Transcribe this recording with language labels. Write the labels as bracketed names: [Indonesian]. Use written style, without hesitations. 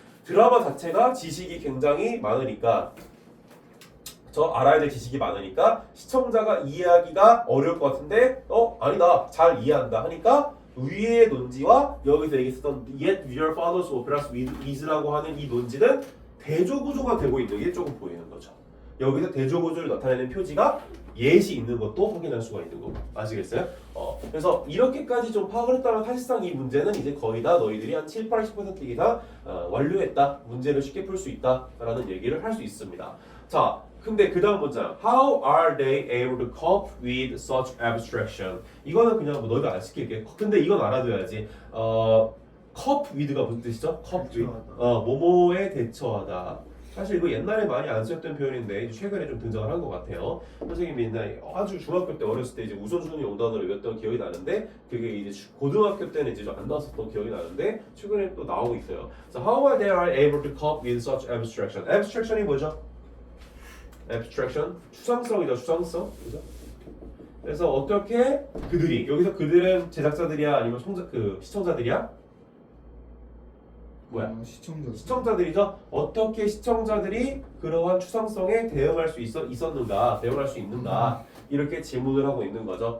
[Korean] 드라마 자체가 지식이 굉장히 많으니까 알아야 될 지식이 많으니까 시청자가 이해하기가 어려울 것 같은데 아니다, 잘 이해한다 하니까 위의 논지와 여기서 얘기했었던 [English] yet viewer follows operas with ease [Korean] 라고 하는 이 논지는 대조구조가 되고 있는 게 조금 보이는 거죠. 여기서 대조구조를 나타내는 표지가 예시 있는 것도 확인할 수가 있는 거고. 아시겠어요? 그래서 이렇게까지 좀 파악을 했다면 사실상 이 문제는 이제 거의 다 너희들이 한 7, 80% 이상 완료했다, 문제를 쉽게 풀 수 있다라는 얘기를 할 수 있습니다. 자, 근데 그 다음 문장 [English] How are they able to cope with such abstraction? [Korean] 이거는 그냥 뭐 너희가 안 시킬게. 근데 이건 알아둬야지. cope with가 무슨 뜻이죠? cope with. 뭐뭐에 대처하다. 사실 이거 옛날에 많이 안 쓰였던 표현인데 최근에 좀 등장을 한 것 같아요. 선생님이 옛날에 아주 중학교 때 어렸을 때 이제 우선순위 용단어를 외웠던 기억이 나는데 그게 이제 고등학교 때는 이제 좀 안 나왔었던 기억이 나는데 최근에 또 나오고 있어요. [English] So how are they able to cope with such abstraction? [Korean] abstraction이 뭐죠? abstraction 추상성이죠. 추상성. 그죠? 그래서 어떻게 그들이 여기서 그들은 제작자들이야 아니면 시청자들이야? 뭐야? 시청자들이죠. 어떻게 시청자들이 그러한 추상성에 대응할 수 있었는가, 대응할 수 있는가 이렇게 질문을 하고 있는 거죠.